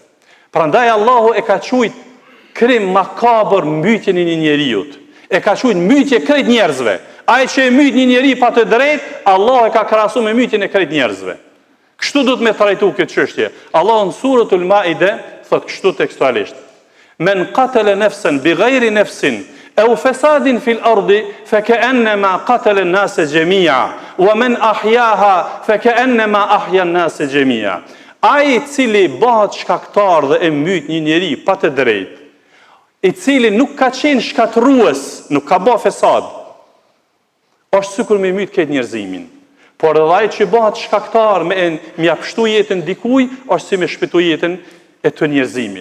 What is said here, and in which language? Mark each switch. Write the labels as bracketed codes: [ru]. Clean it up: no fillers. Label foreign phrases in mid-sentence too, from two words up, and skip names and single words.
[sq] Prandaj Allahu e ka quajt krim makabër mbytjen e një njeriut. E ka quajt mbytje krejt njerëzve. Ai që e myt një njeri pa të drejtë, Allah e ka krahasuar me mytjen e krejt njerëzve. Kështu do të me trajtu këtë çështje. Allah në suratul Maide thot kështu tekstualisht: [ar] من قتل نفسا بغير نفس أو فساد في الأرض فكأنما قتل الناس جميعا ومن أحياها فكأنما أحيا الناس جميعا wa man ahyaha fakannama ahya an-nasa jami'a. [sq] Ai i cili bëhet shkaktar dhe e myt një njeri pa të drejtë, i cili nuk ka qenë shkatrues, nuk ka bë fesad, është sikur me myt këtë njerëzimin. Por edhe ai që bëhet shkaktar me mja pështu jetën dikuj, është si me shpëtu jetën e të njerëzimit.